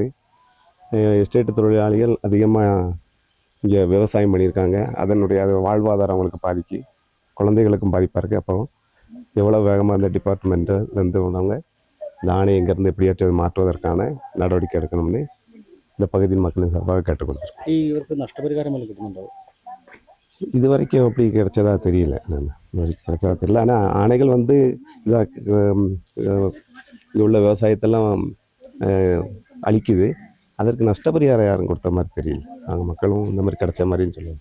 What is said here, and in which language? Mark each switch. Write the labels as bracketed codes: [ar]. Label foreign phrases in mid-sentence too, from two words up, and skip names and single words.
[ta] எஸ்டேட்டு தொழிலாளிகள் அதிகமாக இங்கே விவசாயம் பண்ணியிருக்காங்க. அதனுடைய அது வாழ்வாதாரம் அவங்களுக்கு பாதிக்கு, குழந்தைகளுக்கும் பாதிப்பாக இருக்குது. அப்போ எவ்வளோ வேகமாக அந்த டிபார்ட்மெண்ட்டு உள்ளவங்க இந்த ஆணையை இங்கேருந்து எப்படியாச்சும் மாற்றுவதற்கான நடவடிக்கை எடுக்கணும்னு இந்த பகுதியின் மக்களின் சார்பாக கேட்டுக்கொள்கிறேன். [ml] ഇവർക്ക് നഷ്ടപരിഹാരം വല്ലതും കിട്ടുന്നുണ്ടോ? [ta] இது வரைக்கும் அப்படி கிடைச்சதா தெரியல. நான் இது வரைக்கும் கிடைச்சதா தெரியல. ஆனால் ஆணைகள் வந்து இதாக இங்கே உள்ள விவசாயத்தெல்லாம் அழிக்குது. அதற்கு நஷ்டபரிகாரம் யாரும் கொடுத்த மாதிரி தெரியல. அவங்க மக்களும் இந்த மாதிரி கிடைச்ச மாதிரின்னு சொல்லுவாங்க.